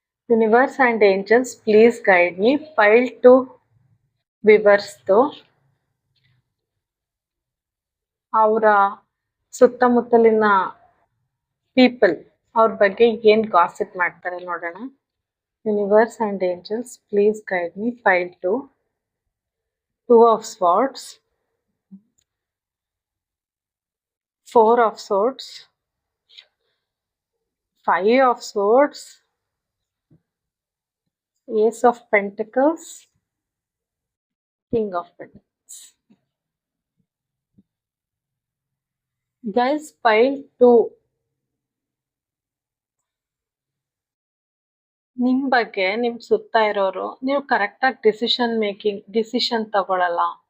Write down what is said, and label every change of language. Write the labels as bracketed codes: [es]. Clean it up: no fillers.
[en] Universe and angels please guide me. [kn] ಪೈಲ್ 2 ವಿವರ್ಸ್ದು ಅವರ ಸುತ್ತಮುತ್ತಲಿನ people ಅವ್ರ ಬಗ್ಗೆ ಏನ್ ಗಾಸಿಪ್ ಮಾಡ್ತಾರೆ ನೋಡೋಣ. [en] Universe and angels please guide me. Pile 2, 2 of swords, 4 of swords, 5 of swords, Ace of Pentacles, King of Pentacles. [kn] Guys, pile 2 ನಿಮ್ ಬಗ್ಗೆ ನಿಮ್ ಸುತ್ತ ಇರೋರು, ನೀವು ಕರೆಕ್ಟಾಗಿ ಡಿಸಿಷನ್ ತಗೊಳಲ್ಲ.